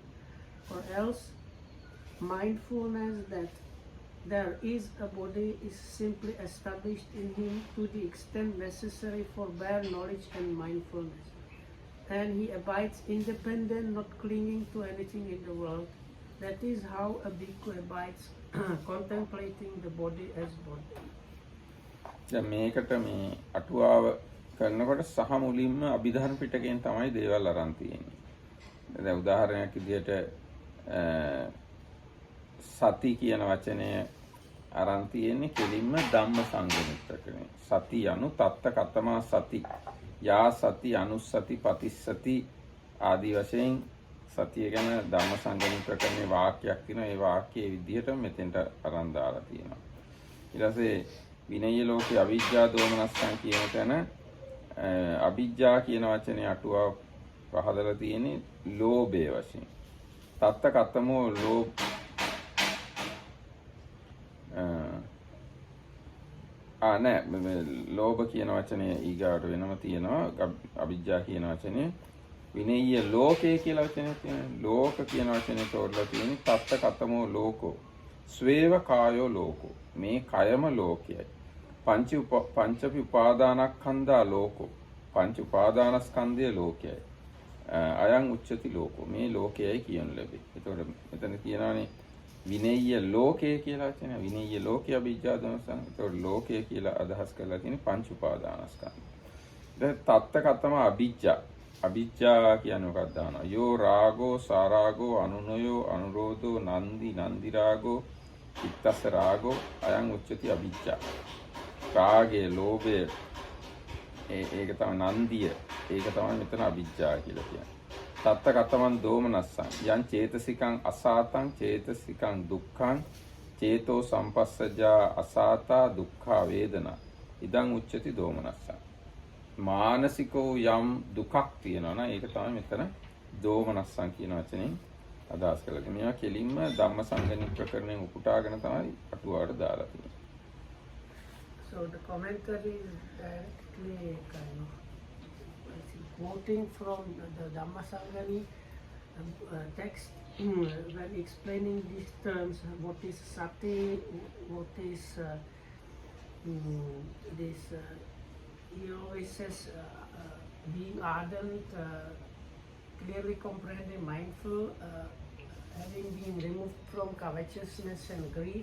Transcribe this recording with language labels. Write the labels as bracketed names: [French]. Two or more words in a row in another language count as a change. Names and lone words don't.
[English] Or else mindfulness that there is a body is simply established in him to the extent necessary for bare knowledge and mindfulness. And he abides independent, not clinging to anything in the world. That is how a bhikkhu abides contemplating the body as body. [Sinhala] දැන් මේකට මේ අටුවාව කරනකොට සහ මුලින්ම අභිධර්ම පිටකයෙන් තමයි දේවල් අරන් තියෙන්නේ. දැන් උදාහරණයක් විදිහට සති කියන වචනය අරන් තියෙන්නේ කෙලින්ම ධම්ම සංගණිතකනේ. [Pali] සති anu තත්ත කතමා සති යා සති අනුස්සති පතිස්සති [Sinhala] ආදී වශයෙන් සතිය ගැන ධම්ම සංගණිතකනේ වාක්‍යයක් තියෙනවා. ඒ වාක්‍යයේ විදිහට මෙතෙන්ට අරන් දාලා තියෙනවා. ඊට පස්සේ [Pali] විනය ලෝකේ අවිජ්ජා දෝමනස්සං [Sinhala] කියන තැන අවිජ්ජා කියන වචනේ අටුවාව පහදලා තියෙන්නේ ලෝභය වශයෙන්. [Pali] තත්ත කතමෝ [Sinhala] නෑ ලෝභ කියන වචනේ ඊගාට වෙනම තියෙනවා. අවිජ්ජා කියන වචනේ [Pali] විනය්‍ය ලෝකේ [Sinhala] කියලා වචනයක් තියෙනවා. ලෝක කියන වචනේ තෝරලා තියෙන්නේ [Pali] තත්ත කතමෝ ලෝකෝ ස්වේව කායෝ ලෝකෝ. [Sinhala] මේ කයම ලෝකයයි. [Pali] පංචපි උපාදානස්කන්ධා ලෝකෝ. [Sinhala] පංච උපාදානස්කන්ධය ලෝකයයි. [Pali] අයං උච්චති ලෝකෝ. [Sinhala] මේ ලෝකයයි කියනු ලැබේ. එතකොට මෙතන කියනවානේ විනය්‍ය ලෝකය කියලා වචනය. [Pali] විනය්‍ය ලෝකය අභිජ්ජා දමසං. [Sinhala] එතකොට ලෝකය කියලා අදහස් කරලා තියෙන්නේ පංච උපාදානස්කන්ධ. දැන් [Pali] තත්ත කතම අභිජ්ජා. [Sinhala] අභිජ්ජා කියන්නේ මොකක්ද දානවා? [Pali] යෝ රාගෝ සාරාගෝ අනුනයෝ අනුරෝධෝ නන්දි නන්දි රාගෝ චිත්තස්ස රාගෝ අයං උච්චති අභිජ්ජා. [Sinhala] රාගය ලෝභය ඒක තමයි නන්දිය. ඒක තමයි මෙතන අභිජ්ජා කියලා කියන්නේ. [Pali] තත්ත කතමන් දෝමනස්සං යං චේතසිකං අසාතං චේතසිකං දුක්ඛං චේතෝ සම්පස්සජා අසාතා දුක්ඛා වේදනා ඉදං උච්චති දෝමනස්සං. [Sinhala] මානසිකෝ යම් දුකක් තියෙනවා නම් ඒක තමයි මෙතන දෝමනස්සං කියන වචනේ අදහස් කරලා තියෙන්නේ. මේවා කෙලින්ම ධම්ම සංගණික ප්‍රකරණයෙන් උපුටාගෙන තමයි අටුවාවට දාලා තියෙන්නේ. [English] So the commentary is directly kind of quoting from the Dhammasangani text when explaining these terms, what is sati, what is this, he always says being ardent, clearly comprehending, mindful, having been removed from covetousness and grief.